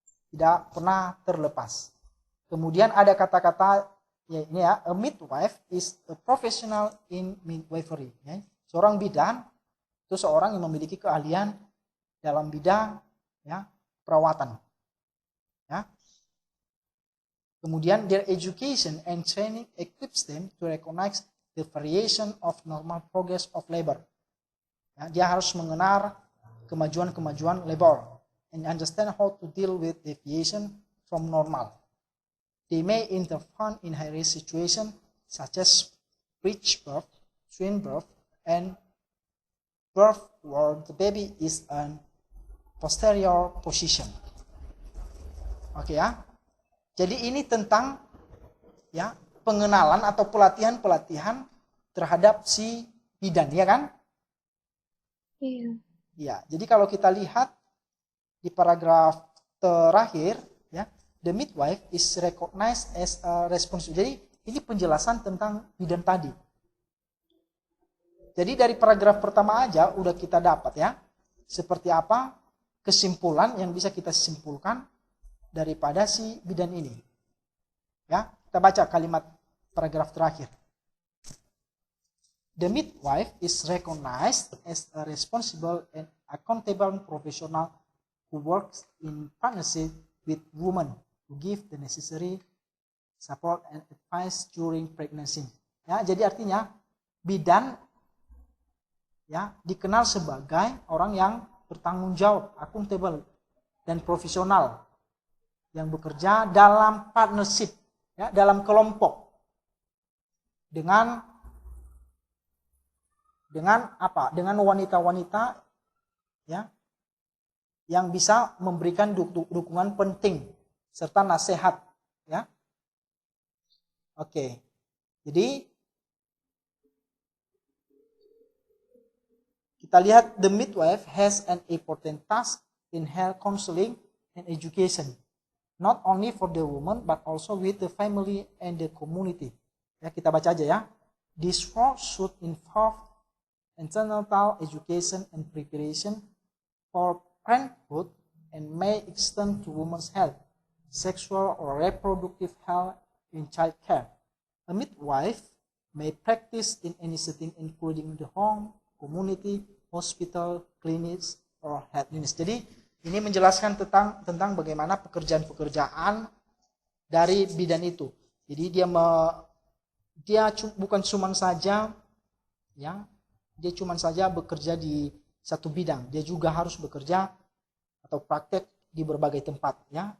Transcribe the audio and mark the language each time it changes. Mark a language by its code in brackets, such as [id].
[id] Tidak pernah terlepas. Kemudian ada kata-kata ya ini ya, [en] a midwife is a professional in midwifery. [id] Ya. Seorang bidan itu seorang yang memiliki keahlian dalam bidang ya perawatan. Ya. Kemudian [en] their education and training equips them to recognize the variation of normal progress of labor. [id] Ya, dia harus mengenal kemajuan-kemajuan [en] labor and understand how to deal with deviation from normal. They may intervene in high-risk situations such as breech birth, twin birth, and birth where the baby is in posterior position. [id] Oke ya. Jadi ini tentang ya pengenalan atau pelatihan-pelatihan terhadap si bidan, ya kan? Iya. Ya, jadi kalau kita lihat di paragraf terakhir, ya, [en] the midwife is recognized as a responsible. [id] Jadi ini penjelasan tentang bidan tadi. Jadi dari paragraf pertama aja udah kita dapat ya, seperti apa kesimpulan yang bisa kita simpulkan daripada si bidan ini. Ya, kita baca kalimat paragraf terakhir. [en] The midwife is recognized as a responsible and accountable professional who works in partnership with women to give the necessary support and advice during pregnancy. [id] Ya, jadi artinya bidan ya dikenal sebagai orang yang bertanggung jawab, accountable dan profesional yang bekerja dalam partnership, ya, dalam kelompok dengan apa? Dengan wanita-wanita ya yang bisa memberikan dukungan penting serta nasihat, ya. Oke. Jadi kita lihat [en] the midwife has an important task in health counseling and education. Not only for the woman, but also with the family and the community. [id] Ya, kita baca aja ya. [en] This work should involve antenatal education and preparation for parenthood and may extend to women's health, sexual or reproductive health, and child care. A midwife may practice in any setting including the home, community, hospital, clinics, or health units. [id] Jadi ini menjelaskan tentang bagaimana pekerjaan-pekerjaan dari bidan itu. Jadi dia bukan cuman saja ya, dia cuman saja bekerja di satu bidang. Dia juga harus bekerja atau praktek di berbagai tempat ya.